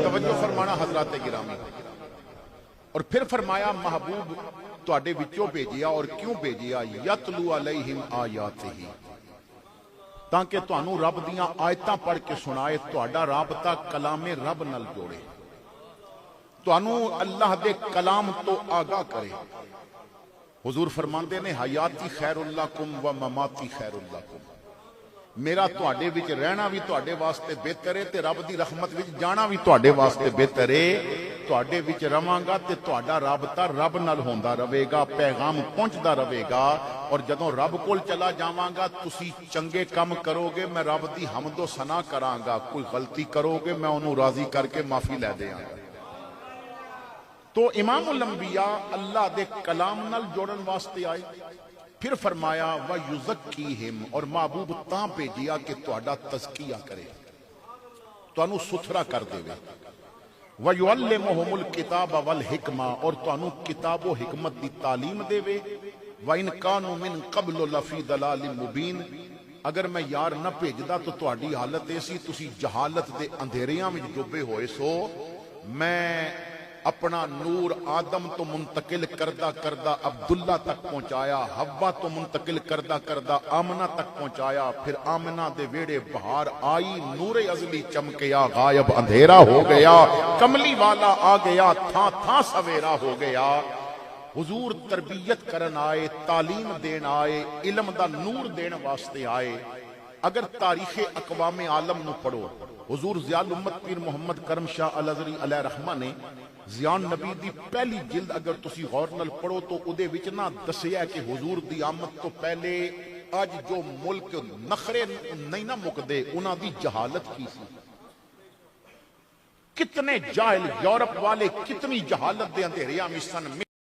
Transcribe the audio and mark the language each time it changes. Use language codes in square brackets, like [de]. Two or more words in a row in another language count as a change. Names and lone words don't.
[pa] توجہ فرمانا حضرات گرامی، اور پھر فرمایا محبوب تواڈے وچوں بھیجیا، اور کیوں بھیجیا؟ [ar] یتلو علیہم آیاتہ، [pa] تاکہ تانوں رب دیاں آیتاں پڑھ کے سنائے، تہاڈا رابطہ کلام رب نال جوڑے، تانوں اللہ دے کلام تو آگاہ کرے۔ حضور فرماندے نے [ar] حیاتی خیر لکم و مماتی خیر لکم، [pa] میرا تواڈے وچ رہنا بھی تواڈے واسطے بہتر ہے، تے رب دی رحمت وچ جانا بھی تواڈے واسطے بہتر ہے۔ تواڈے وچ رواں گا تے تواڈا رابطہ رب نال ہوندا رہے گا، پیغام پہنچدا رہے گا، اور جدوں رب کول چلا جاواں گا تسی چنگے کم کرو گے، میں رب دی حمد و ثنا کراں گا، کوئی غلطی کرو گے میں انہوں راضی کر کے معافی لے دیاں گا۔ تو امام الانبیاء اللہ دے کلام نال جوڑن واسطے آئے۔ پھر فرمایا وَيُزَكِّيهِمْ، اور محبوب تاں بھیجیا کہ تہاڈا تزکیہ کرے، تانوں ستھرا کر دے گا۔ [ar] وَيُعَلِّمُهُمُ الْكِتَابَ وَالْحِكْمَةَ، [pa] اور تانوں کتاب و حکمت دی تعلیم دے وے۔ [ar] وَإِنْ كَانُوا مِنْ قَبْلُ لَفِي ضَلَالٍ مُبِينٍ، [pa] اگر میں یار نہ بھیجدا تو تہاڈی حالت ایسی تسی جہالت دے اندھیریاں وچ ڈوبے ہوئے سو۔ میں اپنا نور آدم تو منتقل کردہ کردہ عبداللہ تک پہنچایا، حوا تو منتقل کردہ کردہ آمنہ تک پہنچایا، پھر آمنہ دے ویڑے بہار آئی، نور ازلی چمکیا، غائب اندھیرا ہو گیا، کملی والا آ گیا، تھاں تھاں سویرا ہو گیا۔ حضور تربیت کرن آئے، تعلیم دین آئے، علم دا نور دین واسطے آئے۔ اگر تاریخ اقوام عالم نو پڑھو، حضور ضیاء الامت پیر محمد کرم شاہ الازہری علیہ رحمہ نے ضیاء نبی دی پہلی جلد اگر تسی غور نال پڑھو تو اودے وچ نہ دسیا کہ حضور دی آمد تو پہلے اج جو ملک نخرے نہیں نہ مکدے انہاں دی جہالت کی سی، کتنے جاہل یورپ والے کتنی جہالت دے اندھیریاں میں سن۔